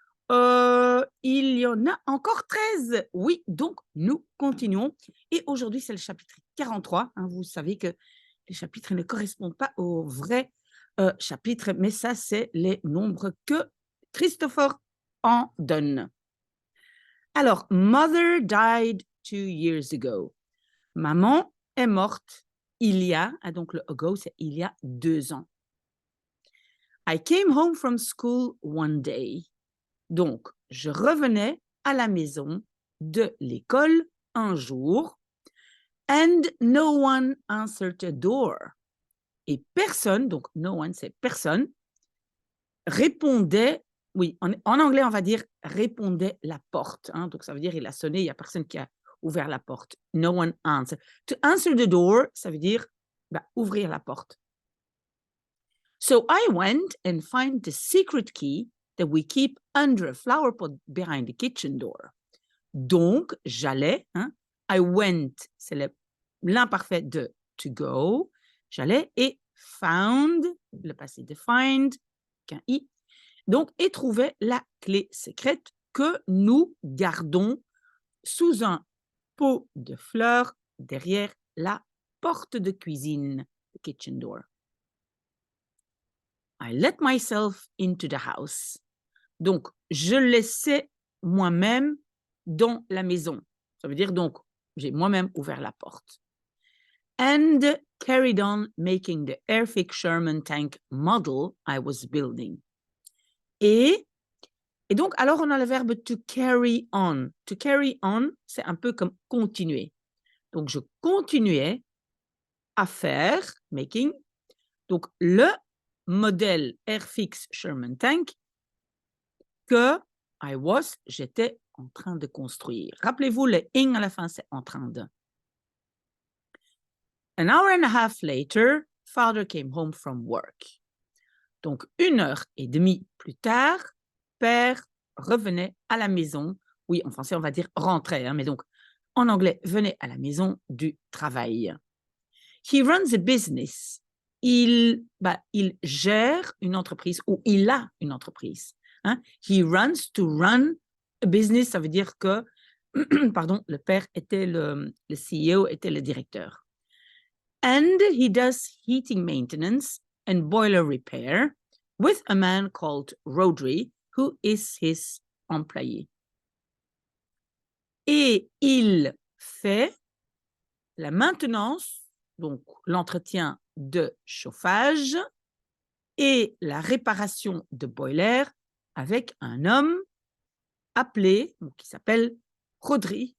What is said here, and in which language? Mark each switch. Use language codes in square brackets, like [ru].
[fr] Il y en a encore 13. Oui, donc nous continuons. Et aujourd'hui, c'est le chapitre 43. Hein. Vous savez que les chapitres ne correspondent pas aux vrais chapitres, mais ça, c'est les nombres que Christopher en donne. Alors, [en] Mother died 2 years ago. [fr] Maman est morte il y a, donc le ago, c'est il y a 2 ans. [en] I came home from school one day. [fr] Donc, je revenais à la maison de l'école un jour [en] and no one answered the door. [fr] Et personne, donc [en] no one, [fr] c'est personne, répondait, oui, en anglais, on va dire répondait la porte. Hein, donc, ça veut dire il a sonné, il n'y a personne qui a ouvert la porte. [en] No one answered. To answer the door, [fr] ça veut dire ouvrir la porte. [en] So I went and find the secret key that we keep under a flower pot behind the kitchen door. [fr] Donc, j'allais, hein, [en] I went, [fr] c'est l'imparfait de to go, j'allais et found, le passé de find, qu'un i, donc, et trouvais la clé secrète que nous gardons sous un pot de fleurs derrière la porte de cuisine, [en] the kitchen door. I let myself into the house. [fr] Donc, je laissais moi-même dans la maison. Ça veut dire donc, j'ai moi-même ouvert la porte. [en] And carried on making the Airfix Sherman tank model I was building. [fr] Et donc, alors on a le verbe to carry on. To carry on, c'est un peu comme continuer. Donc, je continuais à faire, making, donc le modèle Airfix Sherman tank que j'étais en train de construire. Rappelez-vous, le ing à la fin, c'est en train de. [en] An hour and a half later, father came home from work. [fr] Donc, 1 heure et demie plus tard, père revenait à la maison. Oui, en français, on va dire rentrait, hein, mais donc, en anglais, venait à la maison du travail. [en] He runs a business. [fr] Il gère une entreprise ou il a une entreprise. Hein? [en] He runs, to run a business, [fr] ça veut dire que, pardon, le père était le CEO, était le directeur. [en] And he does heating maintenance and boiler repair with a man called Rodri, who is his employé. [fr] Et il fait la maintenance, donc l'entretien de chauffage et la réparation de boiler avec un homme appelé, qui s'appelle Rodri.